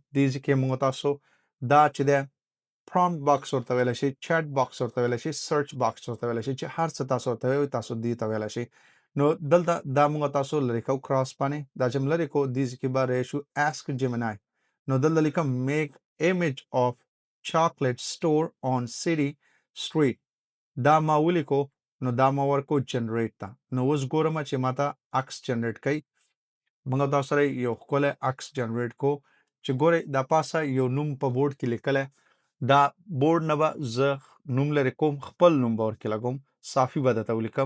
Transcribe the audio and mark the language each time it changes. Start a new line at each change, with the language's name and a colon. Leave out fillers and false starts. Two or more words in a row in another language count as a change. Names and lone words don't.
Pashto: دې کې موږ تاسو دا چې ده
English: prompt box
Pashto: ورته ویل شي
English: chat box
Pashto: ورته ویل شي
English: search box
Pashto: ورته ویل شي چې هر څه تاسو ورته وي تاسو دې ته ویل شي. نو دلته دا موږ تاسو لری کو کراس باندې دا چې لری کو دې کې به ریشو اسک جیمنای. نو دلته لیکم
English: make image of chocolate store on city street.
Pashto: دا ما ولیکو نو دا ما ورکو جنریټ تا. نو اوس ګورم چې ماته عکس جنریټ کړي. موږ تاسو سره یو خپل عکس جنریټ کو چې ګوره دا پاسه یو نوم په بورډ کې لیکل. دا بورډ نه به زه نوم لري کوم خپل نوم به ورکې لګوم صافي به درته ولیکم.